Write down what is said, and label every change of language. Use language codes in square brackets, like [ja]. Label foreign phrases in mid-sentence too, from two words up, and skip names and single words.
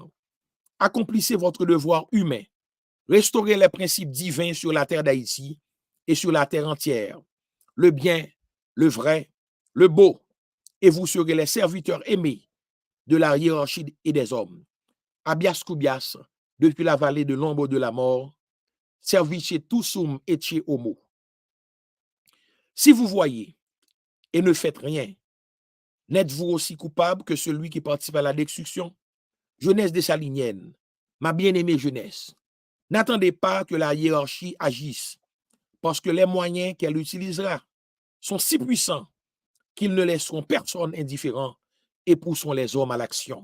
[fr] Accomplissez votre devoir humain. Restaurez les principes divins sur la terre d'Haïti et sur la terre entière. Le bien, le vrai, le beau, et vous serez les serviteurs aimés de la hiérarchie et des hommes. [la] Abias Koubias, [fr] depuis la vallée de l'ombre de la mort, [la] service tussum etier homo. [fr] Si vous voyez et ne faites rien, n'êtes-vous aussi coupable que celui qui participe à la destruction? Jeunesse dessalinienne, ma bien-aimée jeunesse, n'attendez pas que la hiérarchie agisse, parce que les moyens qu'elle utilisera sont si puissants qu'ils ne laisseront personne indifférent et pousseront les hommes à l'action.